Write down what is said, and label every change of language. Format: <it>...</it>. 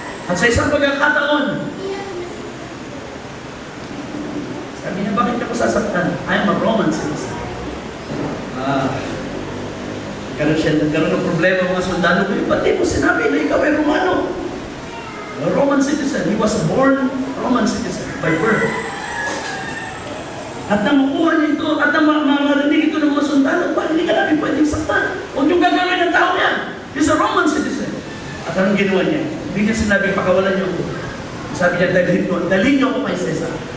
<tl>At sa isang pagkakataon, sabi niya, bakit ka ko sasaktan?</tl> <en>I am a Roman citizen.</en> <tl>Nagkaroon ng problema mga sundalo ko. Ba't di mo sinabi na ikaw ay Romano?</tl> <en>A Roman citizen. He was born Roman citizen by birth.</en> <tl>At nang makuha niya ito, at nang marinig ito ng mga sundalo, hindi ka namin pwedeng saktan. Huwag niyong gagawin ng tao niya.</tl> <en>He's a Roman citizen.</en> <tl>At anong ginawa niya? Hindi niya sinabi, pakawalan niyo ako. Sabi niya, dalhin niyo ako kay Cesar.</tl>